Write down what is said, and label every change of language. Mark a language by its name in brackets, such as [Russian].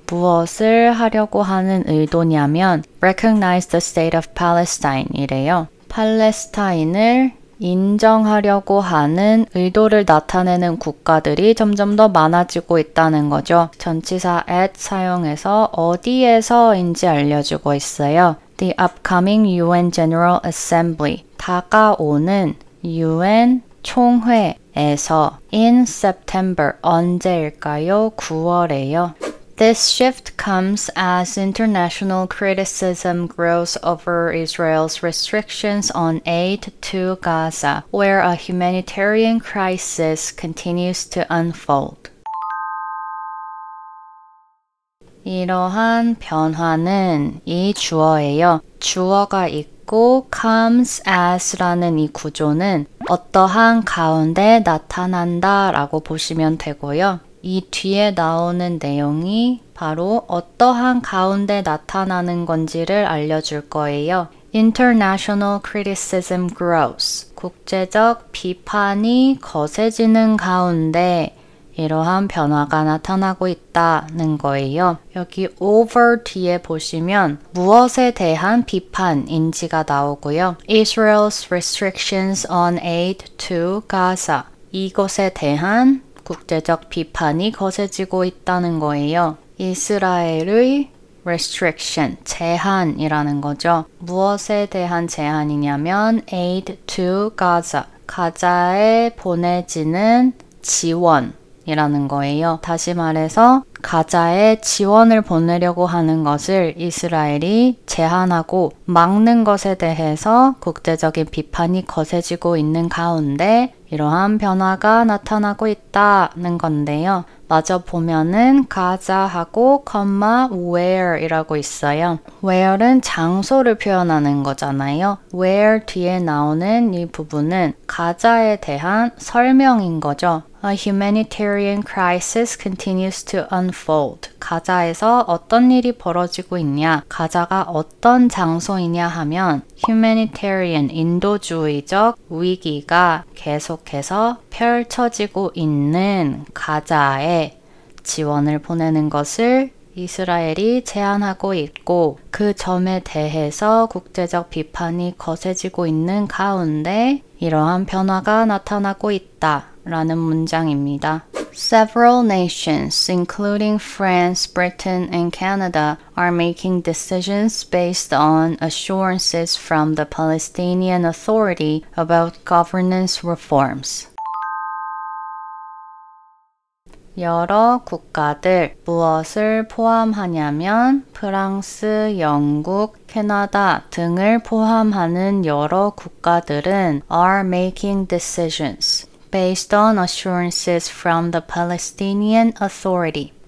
[Korean] 무엇을 하려고 하는 의도냐면 [English] recognize the state of Palestine [Korean] 이래요. 팔레스타인을 인정하려고 하는 의도를 나타내는 국가들이 점점 더 많아지고 있다는 거죠. 전치사 at 사용해서 어디에서인지 알려주고 있어요. [English] The upcoming UN General Assembly, [Korean] 다가오는 UN 총회에서 [English] in September, [Korean] 언제일까요? 9월에요. [English] This shift comes as international criticism grows over Israel's restrictions on aid to Gaza, where a humanitarian crisis continues to unfold. [Korean] 이러한 변화는 이 주어예요. 주어가 있고 [English] comes as [Korean] 라는 이 구조는 어떠한 가운데 나타난다 라고 보시면 되고요. 이 뒤에 나오는 내용이 바로 어떠한 가운데 나타나는 건지를 알려줄 거예요. [English] International criticism grows. [Korean] 국제적 비판이 거세지는 가운데 이러한 변화가 나타나고 있다는 거예요. 여기 over 뒤에 보시면 무엇에 대한 비판인지가 나오고요. [English] Israel's restrictions on aid to Gaza. [Korean] 이것에 대한 국제적 비판이 거세지고 있다는 거예요. 이스라엘의 restriction, 제한이라는 거죠. 무엇에 대한 제한이냐면 [English] aid to Gaza, [Korean] 가자에 보내지는 지원이라는 거예요. 다시 말해서 가자에 지원을 보내려고 하는 것을 이스라엘이 제한하고 막는 것에 대해서 국제적인 비판이 거세지고 있는 가운데 이러한 변화가 나타나고 있다는 건데요. 마저 보면은 가자하고 where이라고 있어요. where는 장소를 표현하는 거잖아요. where 뒤에 나오는 이 부분은 가자에 대한 설명인 거죠. [English] A humanitarian crisis continues to unfold. [Korean] 가자에서 어떤 일이 벌어지고 있냐? 가자가 어떤 장소이냐 하면 humanitarian, 인도주의적 위기가 계속해서 펼쳐지고 있는 가자에 지원을 보내는 것을 이스라엘이 제안하고 있고 그 점에 대해서 국제적 비판이 거세지고 있는 가운데 이러한 변화가 나타나고 있다라는 문장입니다. [English] Several nations, including France, Britain, and Canada, are making decisions based on assurances from the Palestinian Authority about governance reforms. [Korean] 여러 국가들 무엇을 포함하냐면 프랑스, 영국, 캐나다 등을 포함하는 여러 국가들은 [English] are making decisions based on assurances from the Palestinian Authority.